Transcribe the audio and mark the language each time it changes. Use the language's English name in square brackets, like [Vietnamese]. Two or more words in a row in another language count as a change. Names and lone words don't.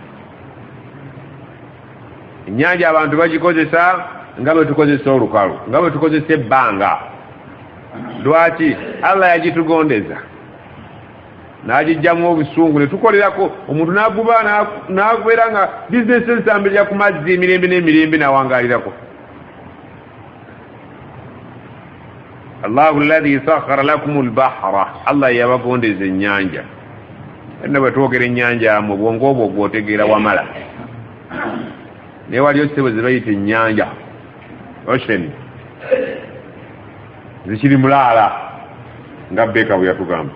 [Ganda] Ennyanja abantu bagikozesa nga bwe tukozesa olukalu, nga bwe tukozesa ebbanga. Lwaki? Allah yagitugondeza n'agijjamu obusungu ne tukolerako. Omuntu n'aguba n'agubeera nga bizinesi ezitambulira ku mazzi emirembe n'emirembe n'awangaalirako. [Arabic] الله الذي سخر لكم البحر, [Ganda] Allah yabagondeza ennyanja. Enna bwe twogera ennyanja mu bwongo obwo gw'otegeera wamala, naye waliyo ssebo ze bayita ennyanja, ocean, zikiri mulaala nga Beka bwe yatugamba.